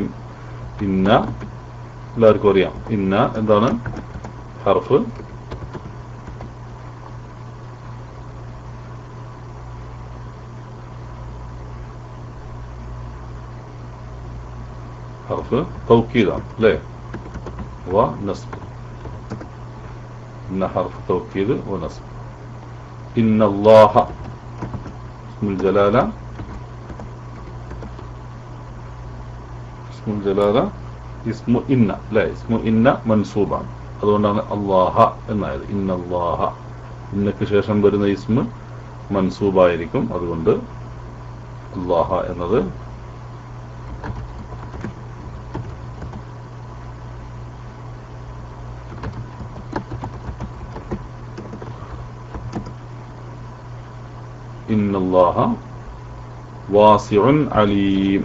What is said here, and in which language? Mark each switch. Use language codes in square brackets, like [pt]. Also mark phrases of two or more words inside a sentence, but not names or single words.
[ml] ഇന്ന എല്ലാവർക്കും അറിയാം. ഇന്ന എന്താണ്? [ar] حرف توكيد [ml] അല്ലേ? [ar] ونصب. إن حرف توكيد ونصب. إن الله اسم الجلالة، اسم الجلالة اسم إن، لا اسم إن منصوبا. [ml] അതുകൊണ്ടാണ് അല്ലാഹ എന്നായത്. ഇന്നല്ലാഹ, ഇന്നക്ക് ശേഷം വരുന്ന [ar] اسم منصوب. [ml] അതുകൊണ്ട് അല്ലാഹ എന്നത് [ar] إن الله واسع عليم.